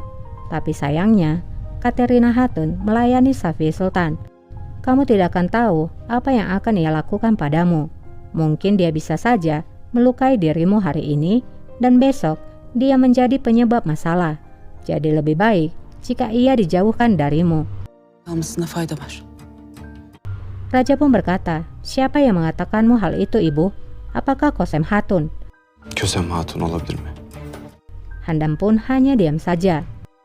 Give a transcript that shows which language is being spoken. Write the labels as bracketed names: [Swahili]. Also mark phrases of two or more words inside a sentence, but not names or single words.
[Indonesian] Tapi sayangnya, Katerina Hatun melayani Safiye Sultan. Kamu tidak akan tahu apa yang akan ia lakukan padamu. Mungkin dia bisa saja melukai dirimu hari ini dan besok dia menjadi penyebab masalah. Jadi lebih baik jika ia dijauhkan darimu. [Turkish] Kalmasına fayda var. [Indonesian] Raja pun berkata, siapa yang mengatakanmu hal itu ibu? Apakah Kosem Hatun? [Turkish] Kösem Hatun olabilir mi? [Indonesian] Handam pun hanya diam saja.